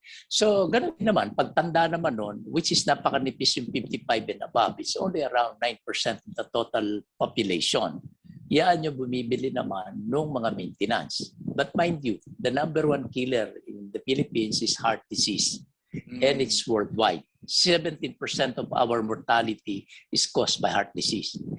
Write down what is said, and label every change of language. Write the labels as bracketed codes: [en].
[tl] So, ganun naman, pagtanda naman nun, which is napakanipis yung 55 and above, [en] it's only around 9% of the total population. [tl] Yan yung bumibili naman ng mga maintenance. [en] But mind you, the number one killer in the Philippines is heart disease. And it's worldwide. 17% of our mortality is caused by heart disease.